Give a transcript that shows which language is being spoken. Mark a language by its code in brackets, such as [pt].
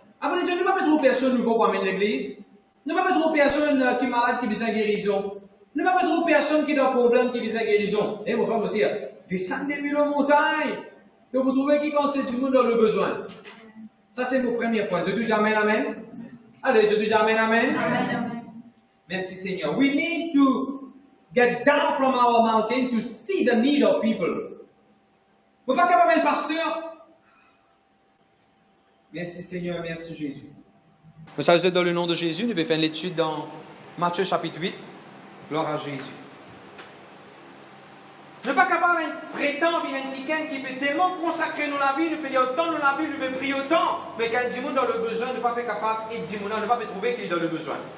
[fr] Après, nous ne pouvons pas trouver personne nouveau pour amener l'église. Nous ne pouvons pas trouver personne qui est malade, qui a besoin de guérison. Nous ne pouvons pas trouver personne qui a un problème, qui a besoin de guérison. Et mon frère aussi, descendez depuis la montagne. Que vous trouvez qui conseille tout le monde dans le besoin. Ça, c'est mon premier point. Je dis jamais amen. Allez, je dis jamais amen. Amen. Merci Seigneur. [en] We need to get down from our mountain to see the need of people. [fr] Vous n'êtes pas capable d'être pasteur? Merci Seigneur, merci Jésus. Vous savez, dans le nom de Jésus, nous allons faire l'étude dans Matthieu chapitre 8. Gloire à Jésus. Nous ne sommes pas capables de prétendre qu'il y a quelqu'un qui peut tellement consacrer nos vies, nous peut dire autant nos vies, nous peut prier autant, mais quand il dans le besoin, nous ne sommes pas capables et nous ne sommes pas trouver qu'il est dans le besoin.